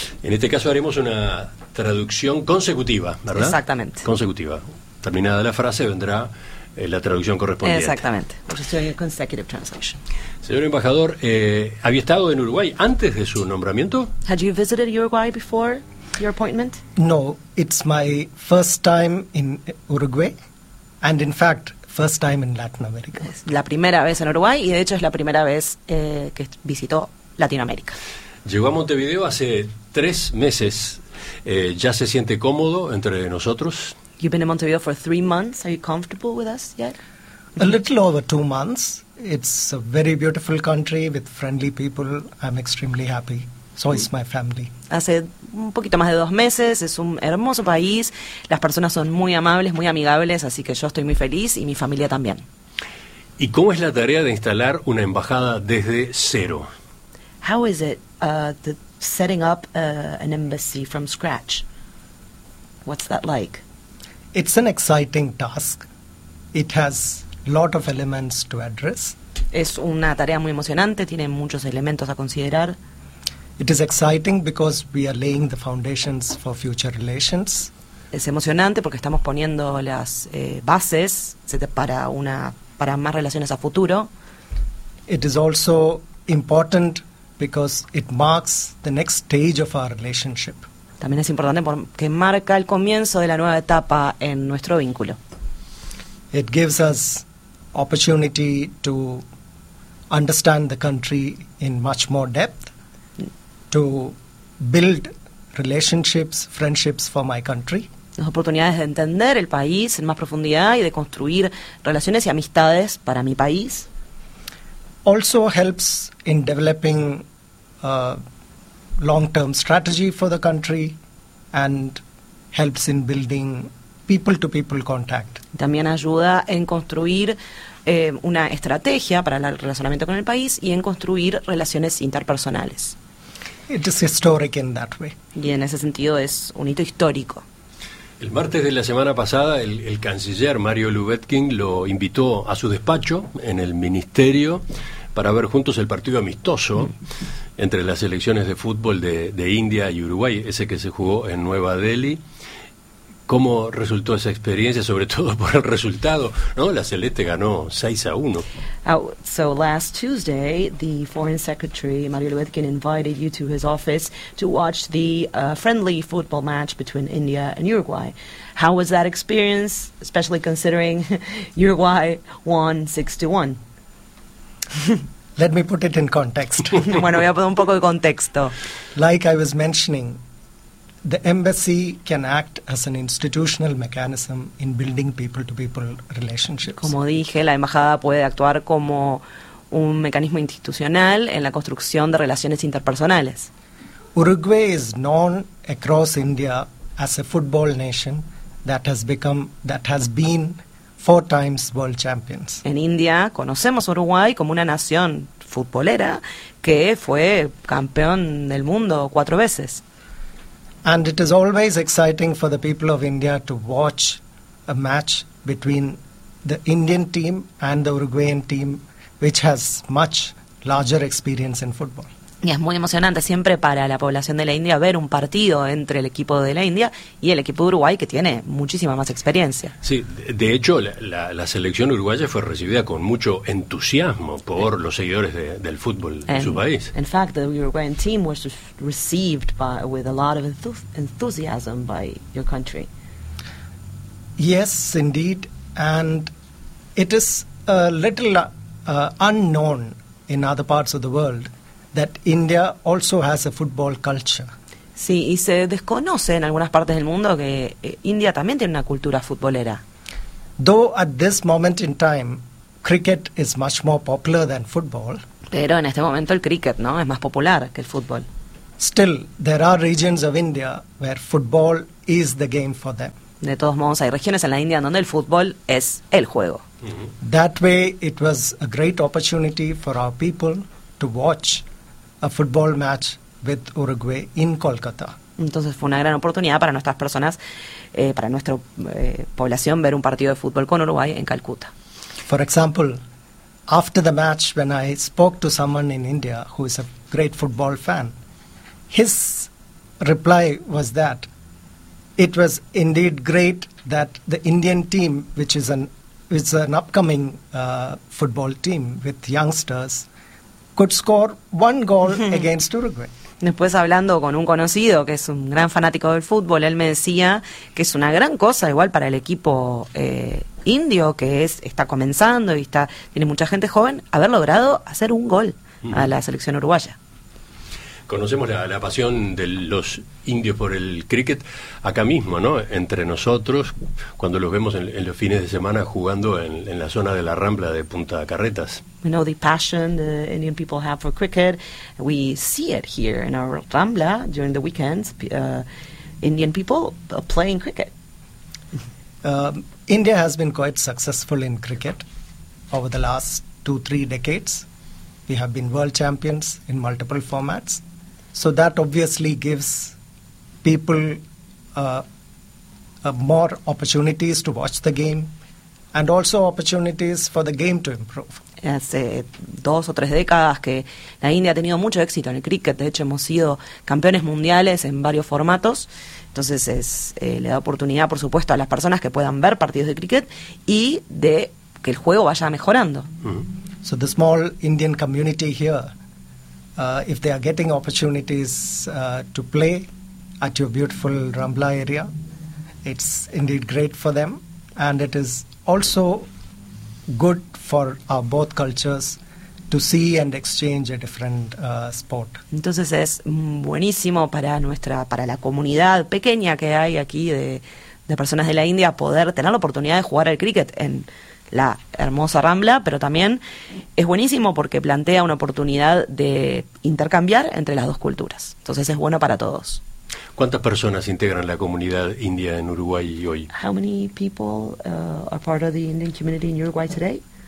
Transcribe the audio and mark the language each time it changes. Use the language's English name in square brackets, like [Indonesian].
[Spanish] En este caso haremos una traducción consecutiva, ¿verdad? Exactamente. Consecutiva. Terminada la frase vendrá la traducción correspondiente. Exactamente. [English] Consecutive translation. [Spanish] Señor embajador, ¿había estado en Uruguay antes de su nombramiento? [English] Had you visited Uruguay before your appointment? No, it's my first time in Uruguay, and in fact, first time in Latin America. [Spanish] La primera vez en Uruguay y de hecho es la primera vez que visitó Latinoamérica. Llegó a Montevideo hace 3 meses. ¿Ya se siente cómodo entre nosotros? [English] You've been in Montevideo for 3 months. Are you comfortable with us yet? A little over 2 months. It's a very beautiful country with friendly people. I'm extremely happy. So is my family. [Spanish] Hace un poquito más de 2 meses, es un hermoso país, las personas son muy amables, muy amigables, así que yo estoy muy feliz y mi familia también. ¿Y cómo es la tarea de instalar una embajada desde cero? [English] How is it the setting up an embassy from scratch? What's that like? It's an exciting task. It has lot of elements to address. [Spanish] Es una tarea muy emocionante, tiene muchos elementos a considerar. [English] It is exciting because we are laying the foundations for future relations. [Spanish] Es emocionante porque estamos poniendo las bases para más relaciones a futuro. [English] It is also important because it marks the next stage of our relationship. [Spanish] También es importante porque marca el comienzo de la nueva etapa en nuestro vínculo. [English] It gives us opportunity to understand the country in much more depth, to build relationships, friendships for my country. [Spanish] Las oportunidades de entender el país en más profundidad y de construir relaciones y amistades para mi país. [English] Also helps in developing a long-term strategy for the country and helps in building people-to-people contact. [Spanish] También ayuda en construir una estrategia para el relacionamiento con el país y en construir relaciones interpersonales. [English] It is historic in that way. [Spanish] Y en ese sentido es un hito histórico. El martes de la semana pasada, el canciller Mario Lubetkin lo invitó a su despacho en el ministerio para ver juntos el partido amistoso entre las selecciones de fútbol de India y Uruguay, ese que se jugó en Nueva Delhi. ¿Cómo resultó esa experiencia, sobre todo por el resultado, ¿no? La Celeste ganó 6-1. [English] So last Tuesday, the Foreign Secretary Mario Lubetkin invited you to his office to watch the friendly football match between India and Uruguay. How was that experience, especially considering Uruguay won 6-1? Let me put it in context. [Spanish] Bueno, voy a poner un poco de contexto. [English] Like I was mentioning, the embassy can act as an institutional mechanism in building people-to-people relationships. [Spanish] Como dije, la embajada puede actuar como un mecanismo institucional en la construcción de relaciones interpersonales. [English] Uruguay is known across India as a football nation that has been four times world champions. [Spanish] En India conocemos a Uruguay como una nación futbolera que fue campeón del mundo 4 veces. [English] And it is always exciting for the people of India to watch a match between the Indian team and the Uruguayan team, which has much larger experience in football. [Spanish] Y es muy emocionante siempre para la población de la India ver un partido entre el equipo de la India y el equipo de Uruguay, que tiene muchísima más experiencia. Sí, de hecho, la selección uruguaya fue recibida con mucho entusiasmo por los seguidores del fútbol de su país. [English] In fact, the Uruguayan team was received with a lot of enthusiasm by your country. Yes, indeed. And it is a little unknown in other parts of the world that India also has a football culture. [Spanish] Sí, y se desconoce en algunas partes del mundo que India también tiene una cultura futbolera. [English] Though at this moment in time, cricket is much more popular than football. [Spanish] Pero en este momento el cricket, ¿no?, es más popular que el fútbol. [English] Still, there are regions of India where football is the game for them. [Spanish] De todos modos, hay regiones en la India donde el fútbol es el juego. Mm-hmm. [English] That way, it was a great opportunity for our people to watch a football match with Uruguay in Kolkata. [Spanish] Entonces fue una gran oportunidad para nuestras personas, para nuestra población, ver un partido de fútbol con Uruguay en Calcuta. [English] For example, after the match, when I spoke to someone in India who is a great football fan, his reply was that it was indeed great that the Indian team, which is an upcoming football team with youngsters, could score one goal against Uruguay. [Spanish] Después, hablando con un conocido que es un gran fanático del fútbol, él me decía que es una gran cosa igual para el equipo indio, que está comenzando y tiene mucha gente joven, haber logrado hacer un gol a la selección uruguaya. Conocemos la pasión de los indios por el cricket acá mismo, ¿no? Entre nosotros, cuando los vemos en los fines de semana jugando en la zona de la Rambla de Punta Carretas. [English] We know the passion the Indian people have for cricket. We see it here in our Rambla during the weekends. Indian people playing cricket. India has been quite successful in cricket over the last 2-3 decades. We have been world champions in multiple formats. So that obviously gives people more opportunities to watch the game and also opportunities for the game to improve. [Spanish] Hace dos o tres décadas que la India ha tenido mucho éxito en el cricket. De hecho, hemos sido campeones mundiales en varios formatos. Entonces, le da oportunidad, por supuesto, a las personas que puedan ver partidos de cricket y de que el juego vaya mejorando. [English] So the small Indian community here, if they are getting opportunities to play at your beautiful Rambla area, it's indeed great for them, and it is also good for our both cultures to see and exchange a different sport. [Spanish] Entonces es buenísimo para la comunidad pequeña que hay aquí de personas de la India poder tener la oportunidad de jugar al cricket en la hermosa Rambla, pero también es buenísimo porque plantea una oportunidad de intercambiar entre las dos culturas. Entonces es bueno para todos. ¿Cuántas personas integran la comunidad india en Uruguay hoy? [English] How many people are part of the Indian community in Uruguay today?